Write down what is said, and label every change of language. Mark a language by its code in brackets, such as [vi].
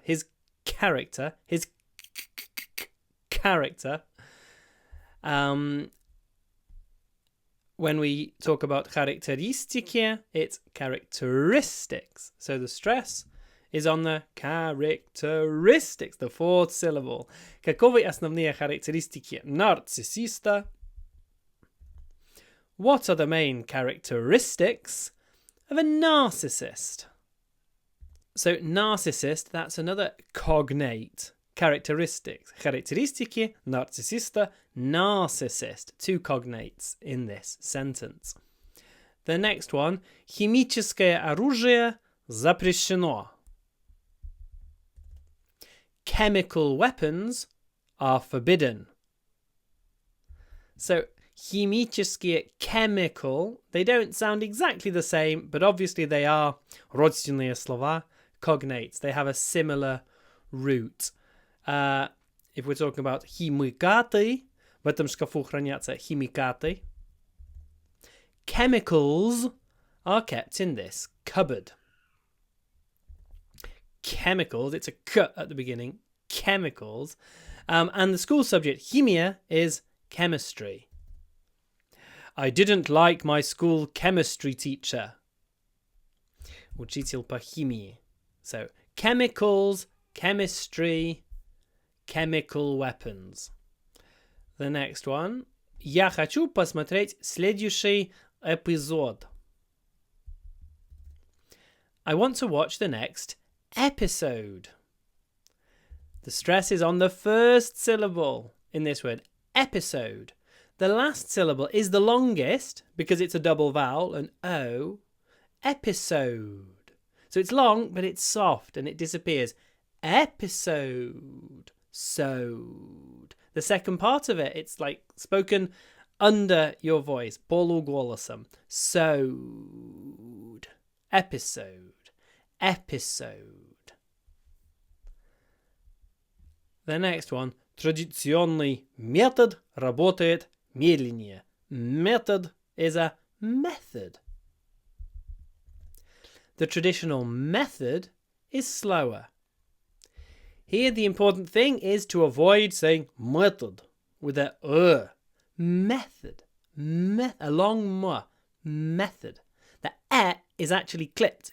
[en] His character. His character. When we talk about характеристики, it's characteristics. So the stress is on the characteristics, the fourth syllable. [ru] Каковы основные характеристики нарциссиста? [en] What are the main characteristics of a narcissist? So narcissist, that's another cognate. Characteristics. [ru] Характеристики нарциссиста, narcissist. [en] Two cognates in this sentence. The next one. [ru] Химическое оружие запрещено. [en] Chemical weapons are forbidden. So, химические, chemical, they don't sound exactly the same, but obviously they are [ru] родственные слова, [en] cognates. They have a similar root. If we're talking about [ru] химикаты, в этом шкафу хранятся химикаты. [en] Chemicals are kept in this cupboard. Chemicals, it's a k at the beginning, chemicals. And the school subject, химия, is chemistry. I didn't like my school chemistry teacher. [ru] Учитель по химии. [en] So, chemicals, chemistry, chemical weapons. The next one. [ru] Я хочу посмотреть следующий эпизод. [en] I want to watch the next episode. The stress is on the first syllable in this word, episode. The last syllable is the longest because it's a double vowel, an O. Episode. So it's long, but it's soft and it disappears. Episode. Sewed. The second part of it, it's like spoken under your voice. Полуголосом. Sewed. Episode. Episode. The next one. [ru] Традиционный метод работает медленнее. [en] Method is a method. The traditional method is slower. Here the important thing is to avoid saying method with a method. A long m. Method. The e is actually clipped.